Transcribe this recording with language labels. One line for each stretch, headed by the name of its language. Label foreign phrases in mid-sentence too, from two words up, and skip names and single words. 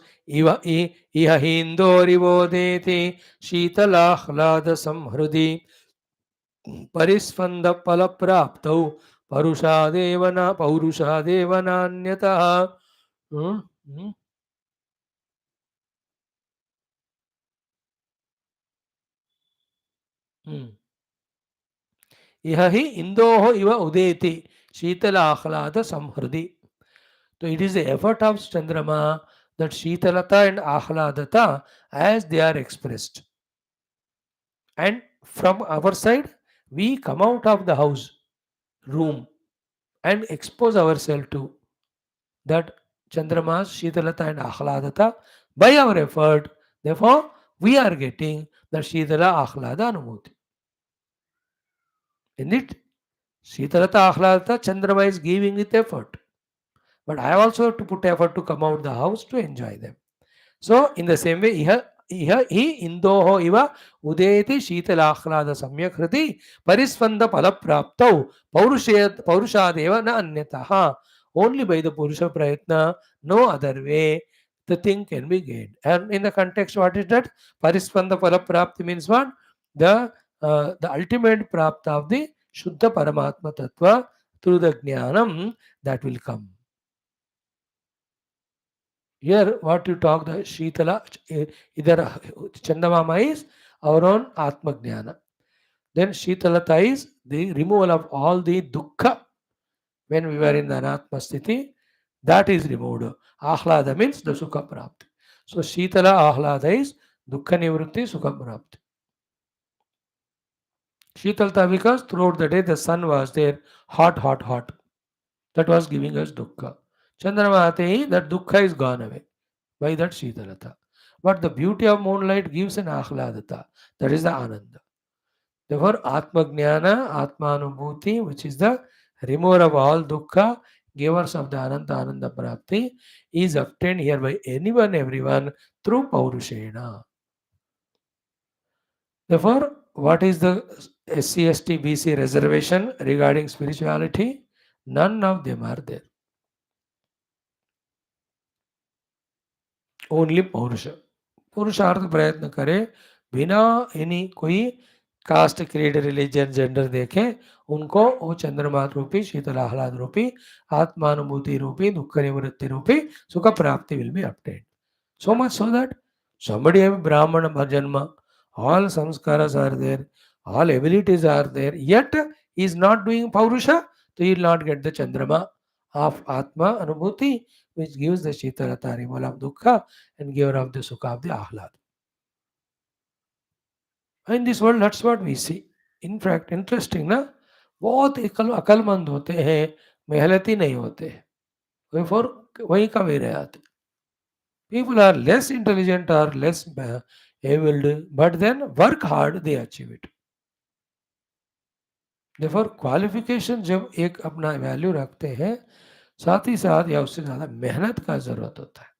Sanskrit: इह हीन्दोरिवोदेति शीतलाह्लाद संहृदि परिस्पंद फल प्राप्त पौरुषादेवनान्यतः. इह ही इंदोह इव उदेति शीतल आह्लाद संहृदि.
English: So it is the effort of Chandrama that Shitalata and Ahladata as they are expressed. And from our side, we come out of the house, room, and expose ourselves to that Chandramas, Shitalata and Ahladata by our effort. Therefore, we are getting the
Sanskrit: Shitala Ahlada Anumuti.
English: In it,
Sanskrit: Shitalata Ahladata,
English: Chandrama is giving with effort. But I also have to put effort to come out the house to enjoy them. So, in the same way,
Sanskrit: हे इन्दोह इव उदेति शीतलाह्लाद सम्यक्रिति परिस्पन्द फलप्राप्तौ पौरुषादेव न अन्यतः.
English: Only by the
Sanskrit: Purusha Prayatna,
English: no other way, the thing can be gained. And in the context, what is that?
Sanskrit: Parisvanda palaprapti
English: means what? The ultimate prapta of the
Sanskrit: Shuddha Paramatma Tattva
English: through the Jnanam that will come. Here, what you talk, the Shitala, either Chandamama is our own
Sanskrit: Atma Jnana.
English: Then Shitalata is the removal of all the dukkha when we were in the
Sanskrit: Anatma Sthiti,
English: that is removed. Ahlada means the
Sanskrit: Sukha Prapti.
English: So
Sanskrit: Shitala Ahlada
English: is
Sanskrit: Dukkha Nivrutti Sukha Prapti.
English: Shitalata because throughout the day the sun was there, hot, hot, hot. That was giving us dukkha. Chandramate, that dukkha is gone away by that Shitalata. But the beauty of moonlight gives an ahladata. That is the ananda. Therefore,
Sanskrit: Atma Jnana, Atma Anubhuti,
English: which is the remover of all dukkha, givers of the
Sanskrit: Ananta Ananda Prapti,
English: is obtained here by anyone, everyone through Paurushena. Therefore, what is the SC/ST BC reservation regarding spirituality? None of them are there.
Hindi: ओनली पौरुष पुरुषार्थ प्रयत्न करे बिना एनी कोई
English: caste creed religion gender
Hindi: देखे उनको वो चंद्रमात रूपी शीतल आह्लाद रूपी आत्मानुभूति रूपी दुख निवृत्ति रूपी सुख प्राप्ति
English: will be obtained. So much so that somebody have
Sanskrit: Brahmana Bhajanma,
English: all samskaras are there, all abilities are there, yet he is not doing Paurusha, so he will not get the Chandrama of
Sanskrit: Atma Anubhuti,
English: which gives the Shitalata, removal of Dukkha, and giver of the Sukha of the Ahlad. In this world, that's what we see. In fact, interesting
Hindi: ना, बहुत अकलमंद होते हैं, मेहनती नहीं होते हैं, वहीं का वे रहते.
English: People are less intelligent or less able, but then work hard, they achieve it. Therefore,
Hindi: क्वालिफिकेशन जब एक अपना वैल्यू रखते हैं, साथ ही साथ या उससे ज़्यादा मेहनत का ज़रूरत होता है.